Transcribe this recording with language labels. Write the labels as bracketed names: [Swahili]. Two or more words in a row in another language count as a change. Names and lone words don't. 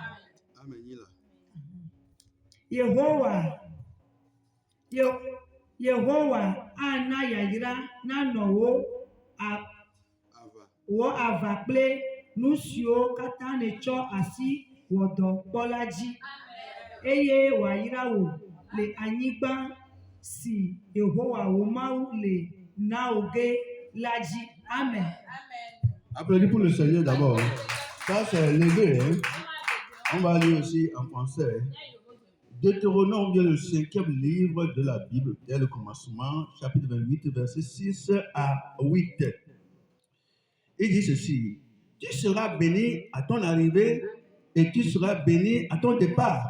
[Ewe] Yehowa ana yayra nanɔ wò ava kple nu siwo katã nètsɔ asi wɔ dɔ kpɔ la dzi eye wòayra wò le anyigba si Yehowa wò Mawu le na wò ge la dzi. [French] Amen. Applaudis pour le Seigneur d'abord. Ça, c'est léger. Hein? On va lire aussi en français. Deutéronome, le 5e livre de la Bible, dès le commencement, chapitre 28, versets 6 à 8. Il dit ceci: tu seras béni à ton arrivée et tu seras béni à ton départ.